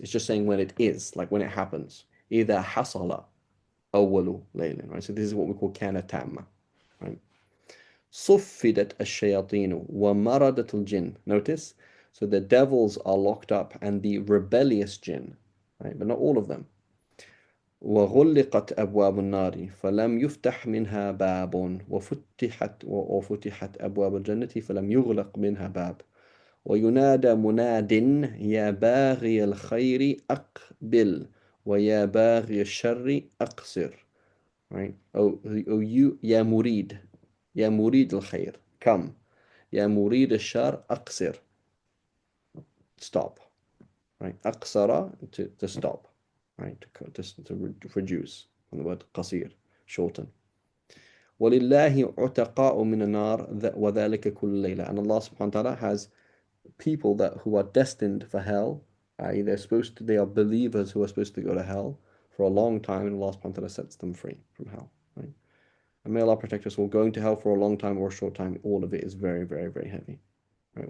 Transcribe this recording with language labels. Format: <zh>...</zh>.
<en>It's just saying when it is, like when it happens.</en> <ar>إذا حصل أول ليل,</ar> <en>right? So this is what we call</en> <ar>كان تامة,</ar> <en>right?</en> <ar>صفدت الشياطين ومردت الجن.</ar> <en>Notice, so the devils are locked up and the rebellious jinn, right? But not all of them.</en> <ar>وغلقت أبواب النار فلم يفتح منها باب وفتحت أبواب الجنة فلم يغلق منها باب وينادى مناد يا باغي الخير أقبل ويا باغي الشر أقصر, right?</ar> <en>Oh you</en> <ar>يا مريد, يا مريد الخير,</ar> <en>come,</en> <ar>يا مريد الشر أقصر,</ar> <en>stop, right? أقصر to stop, right? To reduce from the word قصير, shorten.</en> <ar>ولله عتقاء من النار وذلك كل ليلة.</ar> <en>And Allah subhanahu wa ta'ala has people who are destined for hell. They are believers who are supposed to go to hell for a long time, and Allah subhanahu wa ta'ala sets them free from hell. Right? And may Allah protect us all. Going to hell for a long time or a short time, all of it is very, very, very heavy. Right?</en>